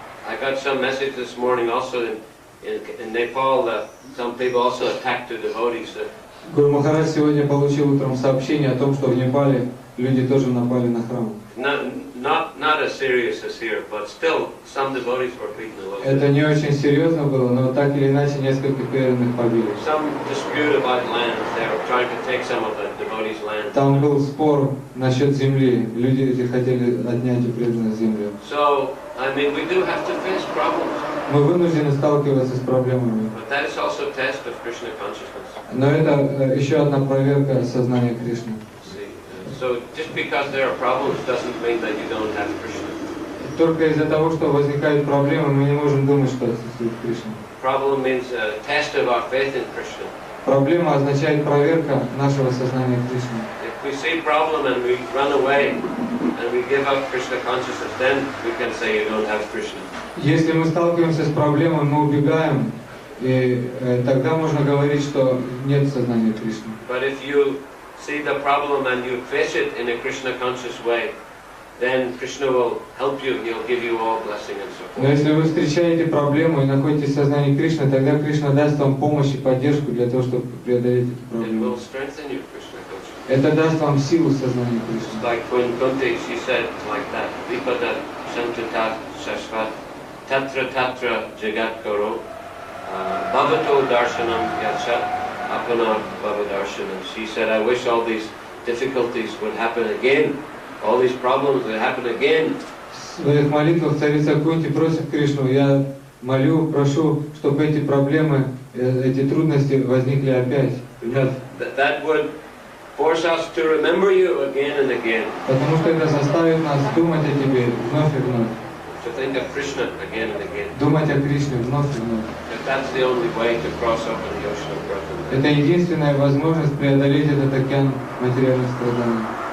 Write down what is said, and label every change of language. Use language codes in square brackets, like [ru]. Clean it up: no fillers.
[en] I got some message this morning also in Nepal that some people also attacked the devotees. [ru] Гуру Махарадж сегодня получил утром сообщение о том, что в Непале люди тоже напали на храм. [en] Not as serious as here, but still some devotees were beaten a little bit. [ru] Это не очень серьезно было, но так или иначе несколько преданных побили. [en] Some dispute about land. They were trying to take some of the devotees' land. [ru] Там был спор насчет земли. Люди эти хотели отнять у преданных землю. [en] So, I mean, we do have to face problems. [ru] Мы вынуждены сталкиваться с проблемами. [en] But that is also a test of Krishna consciousness. [ru] Но это еще одна проверка сознания Кришны. [en] So just because there are problems doesn't mean that you don't have Krishna. [ru] Только из-за того, что возникают проблемы, мы не можем думать, что отсутствует Кришна. [en] Problem means a test of our faith in Krishna. [ru] Проблема означает проверка нашего сознания Кришны. [en] If we see problem and we run away and we give up Krishna consciousness, then we can say you don't have Krishna. [ru] Если мы сталкиваемся с проблемой, мы убегаем, и тогда можно говорить, что нет сознания Кришны. [en] But if you see the problem and you face it in a Krishna conscious way, then Krishna will help you. He'll give you all blessing and support. [ru] Но если вы встречаете проблему и находите сознание Кришны, тогда Кришна даст вам помощь и поддержку для того, чтобы преодолеть эту [en] It [ru] проблему. [en] will strengthen you, Krishna consciousness. [ru] Это даст вам силу сознания Кришны. [en] Like when Kunti, she said like that, [sa] Vipada Santatat Sashvat Tatra Tatra Jagat Karo Bhavato Darshanam Yachat Apana Bhava Darshanam. [en] She said, I wish all these difficulties would happen again, all these problems would happen again. [ru] В своих молитвах царица Кунти просит Кришну: я молю, прошу, чтобы эти проблемы, эти трудности возникли опять. [en] That would force us to remember you again and again. [ru] Потому что это заставит нас думать о тебе вновь и вновь. [en] To think of Krishna again and again. [ru] Думать о Кришне вновь и вновь. [en] That's the only way to cross up in the ocean of birth. [ru] Это единственная возможность преодолеть этот океан материальных страданий.